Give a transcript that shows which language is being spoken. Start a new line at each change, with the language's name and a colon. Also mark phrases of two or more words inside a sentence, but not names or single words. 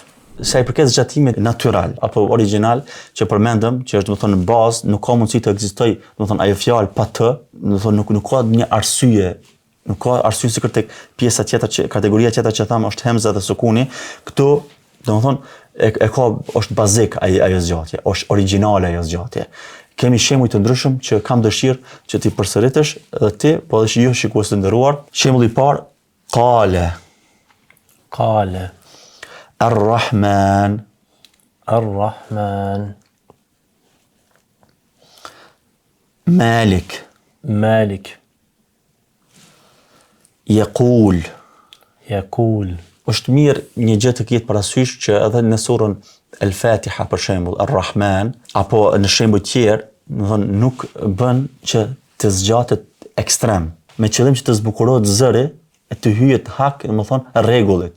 Albanian: Sa i përket zgjatimit natyral apo original që përmendëm, që është domethënë në bazë, nuk ka mundësi të ekzistojë, domethënë ajo fjalë pa të, domethënë nuk ka një arsye, nuk ka arsye sikur tek pjesa tjetër që kategoria tjetër që thamë është hemza dhe sukuni, këtu domethënë e ka është bazik ajo zgjatje, është origjinale ajo zgjatje. Kemi shembuj të ndryshëm që kam dëshirë që ti përsëritësh edhe ti, po edhe ju shikues të nderuar. Shembulli i parë, qale. Ar-Rahman.
Arabic: مالك. يقول.
Albanian: Yaqul. Është mirë një gjë të ketë parasysh që edhe në surën El-Fatiha për shembull, Ar-Rahman, apo në shembuj tjerë, do të thonë nuk bën që të zgjatet ekstrem, me qëllim që të zbukurohet zëri e të hyjet hak, do të thonë rregullit.